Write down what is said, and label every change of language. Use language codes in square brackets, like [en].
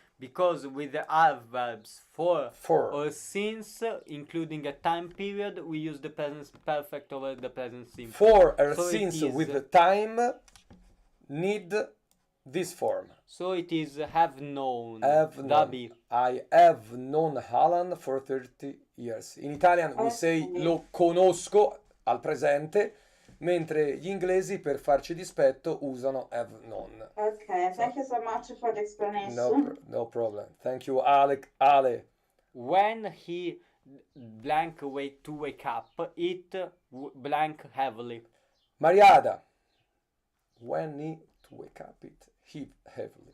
[en] Because with the adverbs for or since, including a time period, we use the present perfect over the present simple. For or So since it is, with the time need this form. So it is have known. Have known. Dabi. I have known Alan for 30 years. [it] In Italian we say lo conosco al presente, mentre gli inglesi per farci dispetto usano [en] have known. Okay, thank you so much for the explanation. No problem. Thank you, Ale. When he blank to wake up, it blank heavily. Mariada. When he to wake up, it he heavily.